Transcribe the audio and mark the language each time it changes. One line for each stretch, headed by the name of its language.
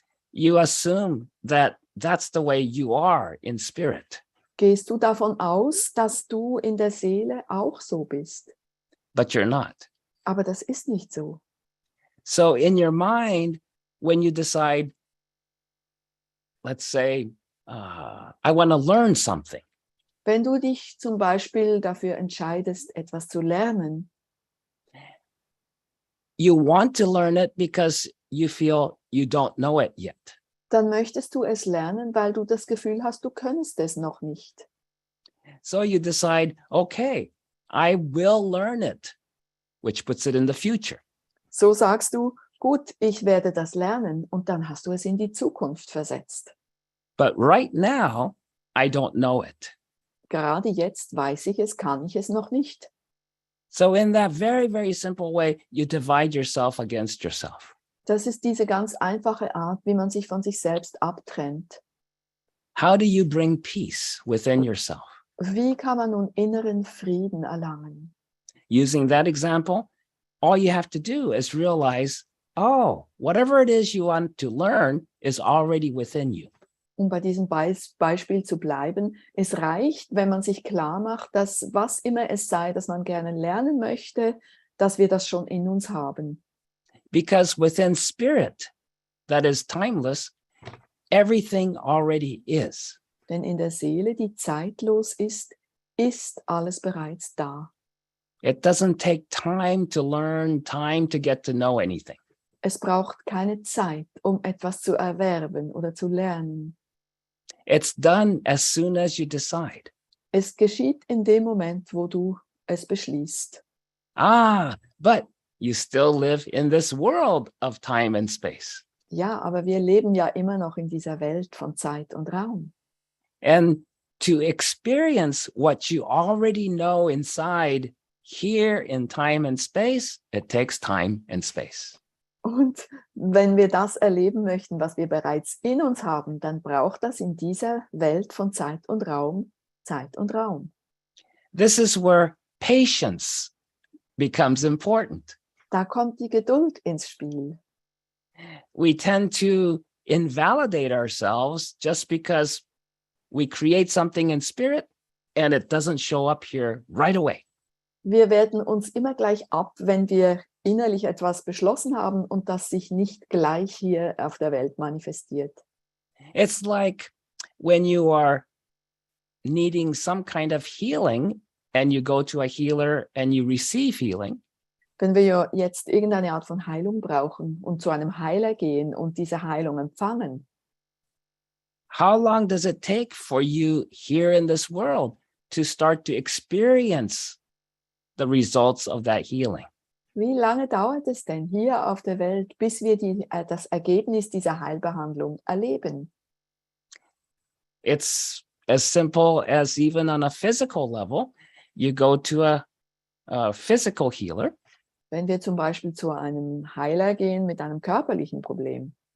English: you assume that that's the way you are in spirit.
German: gehst du davon aus, dass du in der Seele auch so bist.
English: But you're not.
German: Aber das ist nicht so.
English: So in your mind, when you decide, let's say, I want to learn something,
German: Wenn du dich zum Beispiel dafür entscheidest, etwas zu lernen,
English: you want to learn it because you feel you don't know it yet.
German: dann möchtest du es lernen, weil du das Gefühl hast, du könntest es noch nicht.
English: So you decide, okay, I will learn it, which puts it in the future.
German: So sagst du, gut, ich werde das lernen, und dann hast du es in die Zukunft versetzt.
English: But right now, I don't know it.
German: Gerade jetzt weiß ich es, kann ich es noch nicht.
English: So in that very, very simple way, you divide yourself against yourself.
German: Das ist diese ganz einfache Art, wie man sich von sich selbst abtrennt.
English: How do you bring peace within yourself?
German: Wie kann man nun inneren Frieden erlangen?
English: Using that example, all you have to do is realize, oh, whatever it is you want to learn is already within you.
German: Um bei diesem Beispiel zu bleiben, es reicht, wenn man sich klar macht, dass was immer es sei, das man gerne lernen möchte, dass wir das schon in uns haben.
English: Because within spirit, that is timeless, everything already is.
German: Denn in der Seele, die zeitlos ist alles bereits da.
English: It doesn't take time to learn, time to get to know anything.
German: Es braucht keine Zeit, um etwas zu erwerben oder zu lernen.
English: It's done as soon as you decide.
German: Es geschieht in dem Moment, wo du es beschließt.
English: But you still live in this world of time and space.
German: Ja, aber wir leben ja immer noch in dieser Welt von Zeit und Raum.
English: And to experience what you already know inside here in time and space, it takes time and space.
German: Und wenn wir das erleben möchten, was wir bereits in uns haben, dann braucht das in dieser Welt von Zeit und Raum Zeit und Raum.
English: This is where patience becomes important.
German: Da kommt die Geduld ins Spiel.
English: We tend to invalidate ourselves just because we create something in spirit and it doesn't show up here right away.
German: Wir werten uns immer gleich ab, wenn wir innerlich etwas beschlossen haben und das sich nicht gleich hier auf der Welt manifestiert.
English: It's like when you are needing some kind of healing and you go to a healer and you receive healing.
German: Wenn wir ja jetzt irgendeine Art von Heilung brauchen und zu einem Heiler gehen und diese Heilung empfangen,
English: How long does it take for you here in this world to start to experience the results of that healing?
German: wie lange dauert es denn hier auf der Welt, bis wir das Ergebnis dieser Heilbehandlung erleben?
English: It's as simple as even on a physical level, you go to a physical healer.
German: Wenn wir zum Beispiel zu einem Heiler gehen mit einem körperlichen Problem